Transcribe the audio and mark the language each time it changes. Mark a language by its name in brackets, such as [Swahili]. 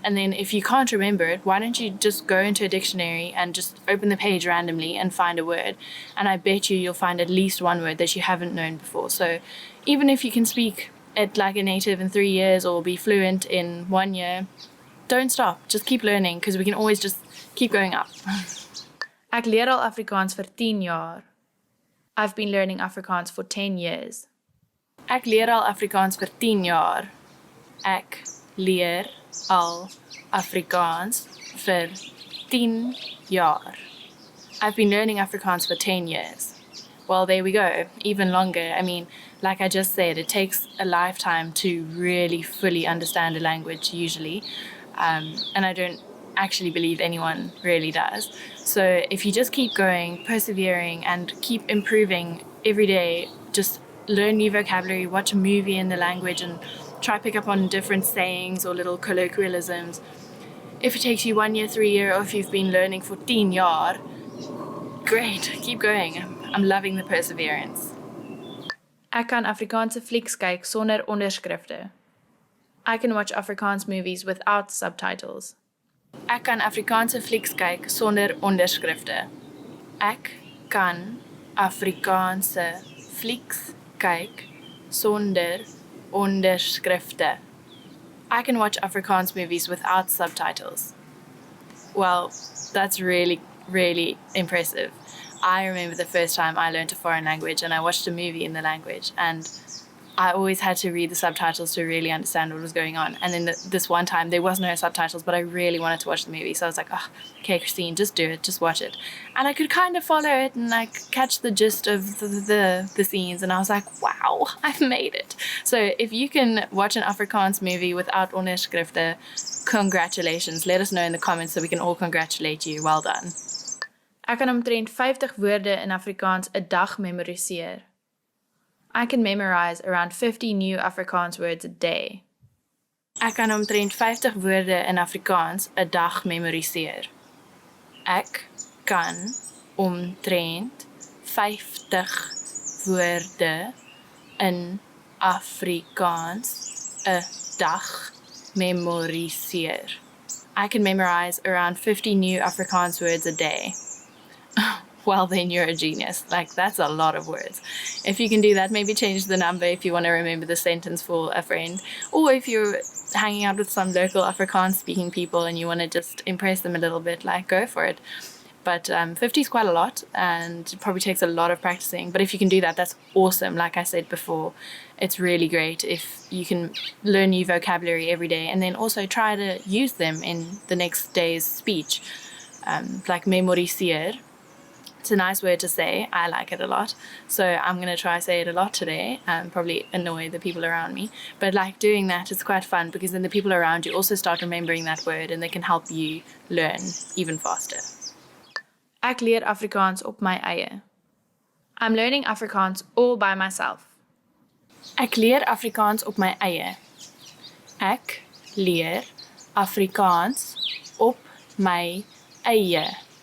[English] And then if you can't remember it, why don't you just go into a dictionary and just open the page randomly and find a word? And I bet you'll find at least one word that you haven't known before. So even if you can speak it like a native in 3 years or be fluent in 1 year, don't stop. Just keep learning, because we can always just keep going up. [Afrikaans] Ek leer al Afrikaans vir 10 jaar. [English] I've been learning Afrikaans for 10 years. [Afrikaans] Ek leer al Afrikaans vir 10 jaar. Ek leer al Afrikaans vir 10 jaar. [English] I've been learning Afrikaans for 10 years. Well, there we go. Even longer. I mean, like I just said, it takes a lifetime to really fully understand a language usually. And I don't actually believe anyone really does. So if you just keep going, persevering, and keep improving every day, just learn new vocabulary, watch a movie in the language, and try pick up on different sayings or little colloquialisms. If it takes you 1 year, 3 years, or if you've been learning for 10 jaar, great, keep going. I'm loving the perseverance. [Afrikaans] Ek kan Afrikaanse flieks kyk sonder onderskrifte. [English] I can watch Afrikaans movies without subtitles. [Afrikaans] Ek kan Afrikaanse flieks kyk sonder onderskrifte. Ek kan Afrikaanse flieks kyk sonder onderskrifte. [English] I can watch Afrikaans movies without subtitles. Well, that's really, really impressive. I remember the first time I learned a foreign language and I watched a movie in the language, and I always had to read the subtitles to really understand what was going on. And then this one time there was no subtitles, but I really wanted to watch the movie. So I was like, oh, okay, Christine, just do it, just watch it. And I could kind of follow it and like catch the gist of the scenes. And I was like, wow, I've made it. So if you can watch an Afrikaans movie without onderskrifte, congratulations. Let us know in the comments so we can all congratulate you. Well done. [Afrikaans] Ek kan omtrent 50 woorde in Afrikaans 'n dag memoriseer. [English] I can memorize around 50 new Afrikaans words a day. [Afrikaans] Ek kan omtrent 50 woorde in Afrikaans 'n dag memoriseer. Ek kan omtrent 50 woorde in Afrikaans 'n dag memoriseer. [English] I can memorize around 50 new Afrikaans words a day. Well, then you're a genius. Like, that's a lot of words. If you can do that, maybe change the number if you want to remember the sentence for a friend. Or if you're hanging out with some local Afrikaans speaking people and you want to just impress them a little bit, like, go for it. But 50 is quite a lot, and it probably takes a lot of practicing. But if you can do that, that's awesome. Like I said before, it's really great if you can learn new vocabulary every day and then also try to use them in the next day's speech. Like memoriseer. It's a nice word to say. I like it a lot. So I'm going to try say it a lot today and probably annoy the people around me. But like doing that is quite fun, because then the people around you also start remembering that word and they can help you learn even faster. [Afrikaans] Ek leer Afrikaans op my eie. [English] I'm learning Afrikaans all by myself. [Afrikaans] Ek leer Afrikaans op my eie. Ek leer Afrikaans op my eie.